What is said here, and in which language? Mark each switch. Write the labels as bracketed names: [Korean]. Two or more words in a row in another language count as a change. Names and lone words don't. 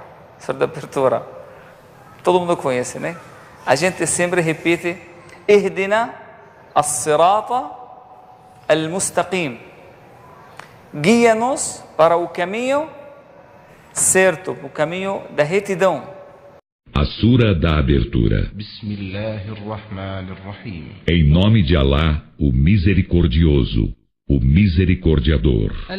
[Portuguese] Surat da abertura. Todo mundo conhece, né? A gente sempre repete: [Arabic] اهدنا الصراط المستقيم. [Portuguese] Guia-nos para o caminho certo, o caminho da retidão. A Sura da Abertura. Em nome de Alá, o Misericordioso, o Misericordiador.